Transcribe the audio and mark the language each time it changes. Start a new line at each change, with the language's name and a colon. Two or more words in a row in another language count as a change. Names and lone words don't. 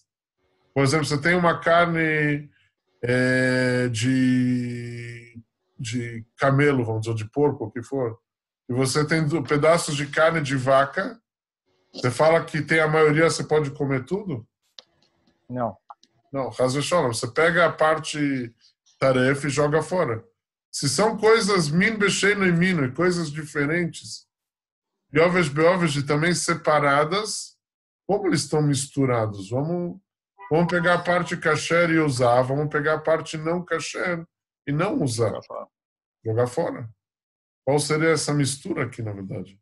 Portuguese: Por exemplo, você tem uma carne de camelo, vamos dizer, de porco, o que for, e você tem pedaços de carne de vaca, você fala que tem a maioria, você pode comer tudo? Não. Não, você pega a parte tarefa e joga fora. Se são coisas
Hebrew: מין בשאינו ומינו,
Portuguese: coisas diferentes, beoves e também separadas, como eles estão misturados? Vamos pegar a parte kasher e usar, vamos pegar a parte não kasher e não usar. Jogar fora. Qual seria essa mistura aqui, na verdade?